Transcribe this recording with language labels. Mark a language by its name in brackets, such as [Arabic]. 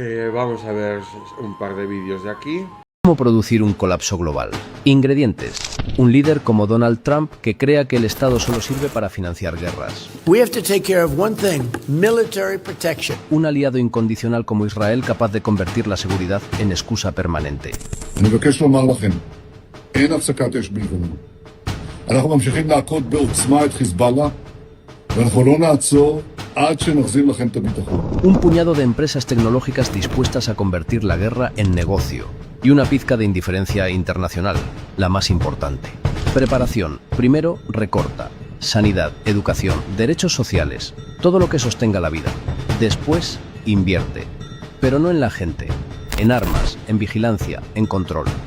[Spanish] Vamos a ver un par de vídeos de aquí. ¿Cómo producir un colapso global? Ingredientes. Un líder como Donald Trump que crea que el Estado solo sirve para financiar guerras. [English] We have to take care of one thing, military protection. [Spanish] Un aliado incondicional como Israel capaz de convertir la seguridad en excusa permanente. [Hebrew] אני מבקש לומר לכם, אין הפסקת אש בלבנון. אנחנו ממשיכים להכות בעוצמה את חיזבאללה, ואנחנו לא נעצור עד שנחזיר לכם את הביטחון. [Spanish] Un puñado de empresas tecnológicas dispuestas a convertir la guerra en negocio. Y una pizca de indiferencia internacional, la más importante. Preparación. Primero, recorta. Sanidad, educación, derechos sociales, todo lo que sostenga la vida. Después, invierte. Pero no en la gente, en armas, en vigilancia, en control.